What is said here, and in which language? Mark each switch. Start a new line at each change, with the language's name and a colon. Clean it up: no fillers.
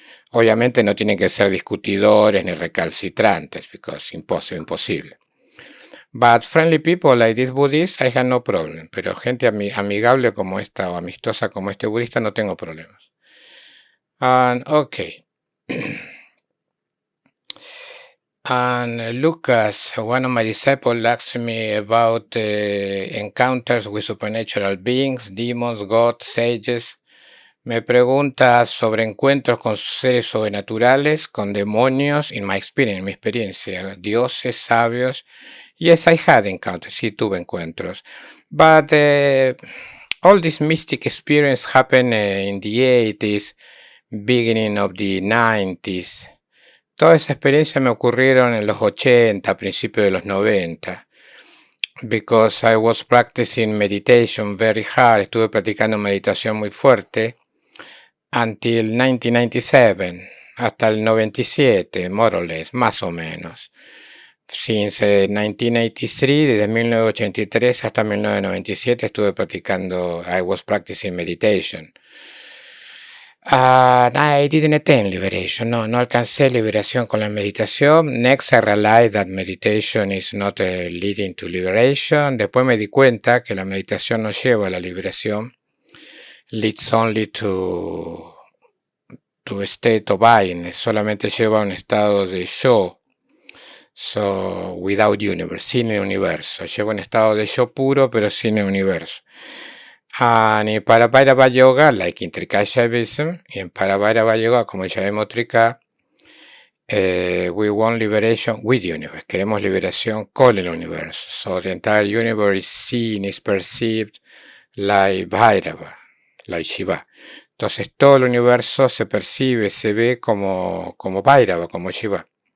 Spanish: Obviamente no tienen que ser discutidores ni recalcitrantes, because imposible.
English: But friendly people like this Buddhist, I have no problem.
Spanish: Pero gente amigable como esta o amistosa como este budista no tengo problemas.
English: Okay. And Lucas, one of my disciples, asked me about encounters with supernatural beings, demons, gods, sages.
Spanish: Me pregunta sobre encuentros con seres sobrenaturales, con demonios, in mi experiencia, dioses, sabios.
English: Yes, I had encounters.
Spanish: Sí, tuve encuentros.
English: But all this mystic experience happened in the 80s, beginning of the 90s.
Spanish: Toda esa experiencia me ocurrieron en los 80, principios de los 90.
English: Because I was practicing meditation very hard.
Spanish: Estuve practicando meditación muy fuerte.
English: Until 1997.
Spanish: Hasta el 97,
English: more or less,
Spanish: más o menos.
English: Since 1983,
Spanish: desde 1983 hasta 1997 estuve practicando,
English: I was practicing meditation. I didn't attain liberation,
Spanish: no alcancé liberación con la meditación.
English: Next I realized that meditation is not leading to liberation.
Spanish: Después me di cuenta que la meditación no lleva a la liberación.
English: Leads only to a state of being,
Spanish: solamente lleva a un estado de yo.
English: So, without universe,
Spanish: sin el universo. Lleva un estado de yo puro, pero sin el universo. Y para Bhairava Yoga,
English: like in Trika Shaivism,
Spanish: y en para Bhairava Yoga, como ya vemos Trika,
English: we want liberation with the universe.
Spanish: Queremos liberación con el universo.
English: So, the entire universe is seen, is perceived like Bhairava, like Shiva.
Spanish: Entonces, todo el universo se percibe, se ve como Bhairava, como Shiva.